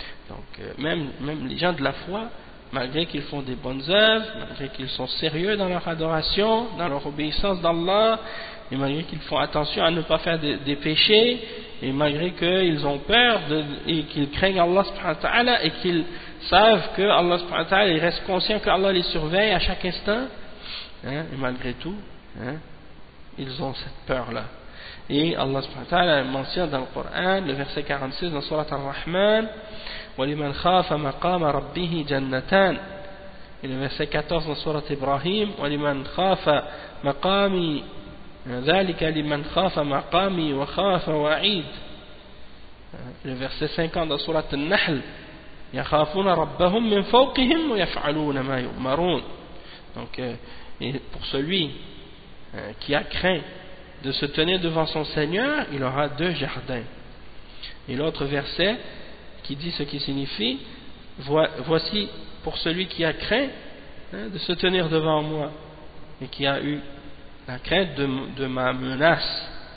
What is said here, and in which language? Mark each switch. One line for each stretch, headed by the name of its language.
French: Donc même les gens de la foi, malgré qu'ils font des bonnes œuvres, malgré qu'ils sont sérieux dans leur adoration, dans leur obéissance d'Allah, et malgré qu'ils font attention à ne pas faire des péchés, et malgré qu'ils ont peur et qu'ils craignent Allah subhanahu wa ta'ala, et qu'ils savent que Allah subhanahu wa ta'ala, ils restent conscients que Allah les surveille à chaque instant, et malgré tout, ils ont cette peur-là. Et Allah subhanahu wa ta'ala mentionne dans le Coran, le verset 46 dans Surat Ar-Rahman,
Arabic: وَلِمَنْ خَافَ مَقَامَ رَبِّهِ جَنَّتَانِ.
French: Et le verset 14 dans Surat Ibrahim,
Arabic: وَلِمَنْ خَافَ مَقَامِي ذَلِكَ لِمَنْ خَافَ مَقَامِي وَخَافَ وَعِيدٍ.
French: Le verset 50 dans Surat Al-Nahl,
Arabic: يَخَافُونَ رَبَّهُمْ مِنْ فَوْقِهِمْ وَيَفْعَلُونَ مَا يُؤْمَرُونَ.
French: Donc, et pour celui qui a craint de se tenir devant son Seigneur, il aura 2 jardins. Et l'autre verset qui dit ce qui signifie, voici pour celui qui a craint de se tenir devant moi et qui a eu la crainte de ma menace.